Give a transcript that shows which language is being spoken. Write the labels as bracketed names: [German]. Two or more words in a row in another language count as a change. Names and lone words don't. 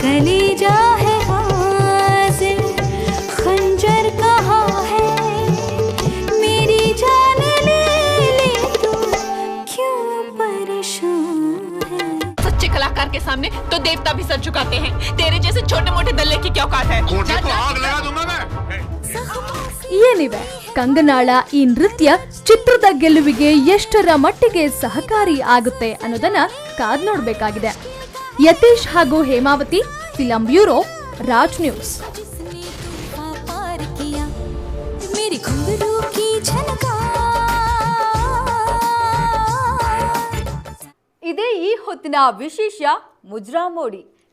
[Hindi] कलेजा है हाजिर, खंजर कहाँ है, मेरी जान ले तू, क्यों परेशान है। सच्चे कलाकार के सामने तो देवता भी सर झुकाते हैं। तेरे जैसे छोटे मोटे दल्ले की क्या औकात है? कोटे को आग लगा दूंगा मैं। [Kannada] ಏನಿವೆ ಕಂಗನಾಳ ಈ ನೃತ್ಯ ಚಿತ್ರದ ಗೆಲುವಿಗೆ ಎಷ್ಟರ ಮಟ್ಟಿಗೆ ಸಹಕಾರಿ ಆಗುತ್ತೆ ಅನ್ನೋದನ್ನ ಕಾದ್ ನೋಡ್ಬೇಕಾಗಿದೆ. ಯತೀಶ್ ಹಾಗೂ ಹೇಮಾವತಿ, [English] film bureau, [Kannada] ರಾಜ್ ನ್ಯೂಸ್. ಇದೇ ಈ ಹೊತ್ತಿನ ವಿಶೇಷ ಮುಜ್ರಾ ಮೋಡಿ.